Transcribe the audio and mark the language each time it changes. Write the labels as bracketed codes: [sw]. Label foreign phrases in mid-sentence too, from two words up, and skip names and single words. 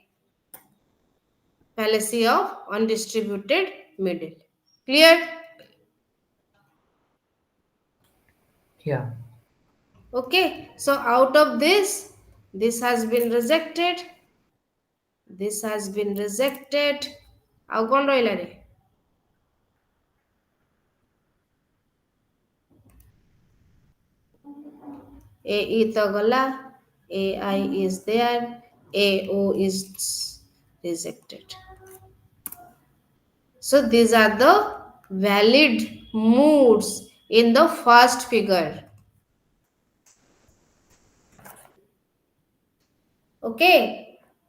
[en] Fallacy of undistributed middle. Clear? Yeah. Okay. So out of this has been rejected. This has been rejected. [or] ଆଉ କଣ ରହିଲା ରେ? AE ତ ଗଲା. [en] AI is there. AO is rejected. So these are the valid moods in the first figure. Okay.